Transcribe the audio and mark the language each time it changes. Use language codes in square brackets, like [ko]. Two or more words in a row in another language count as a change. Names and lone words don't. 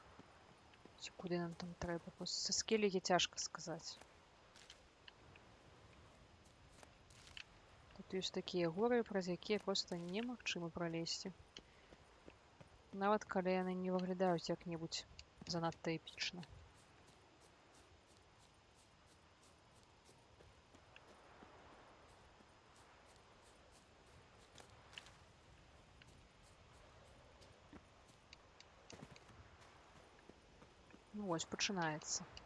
[uk] Чи куди нам там треба? Просто з скелеги тяжко сказати. Тут є такі гори, [be] праз які просто немагчыма пролезти. Нават калі яны не выглядаюць як-небудзь занадта эпічна. Ну вось, пачынаецца.